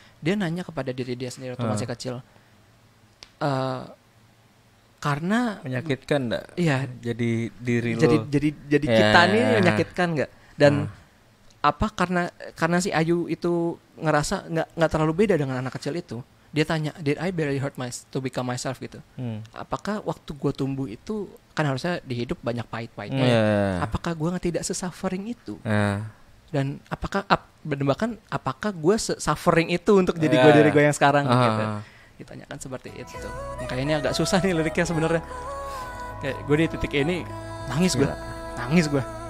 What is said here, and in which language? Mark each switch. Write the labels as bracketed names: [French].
[Indonesian] dia nanya kepada diri dia sendiri waktu masih kecil, karena menyakitkan nggak? Iya. Jadi diri jadi kita nih menyakitkan nggak? Dan apa karena si Ayu itu ngerasa nggak terlalu beda dengan anak kecil itu. Dia tanya, [English] did I barely hurt to become myself gitu? [Indonesian] Apakah waktu gue tumbuh itu kan harusnya di hidup banyak pahit-pahitnya? Apakah gue tidak se-suffering itu? Dan apakah gue suffering itu untuk jadi diri gue yang sekarang gitu? Ditanyakan seperti itu. Makanya ini agak susah nih liriknya sebenarnya. Kayak gue di titik ini nangis gue.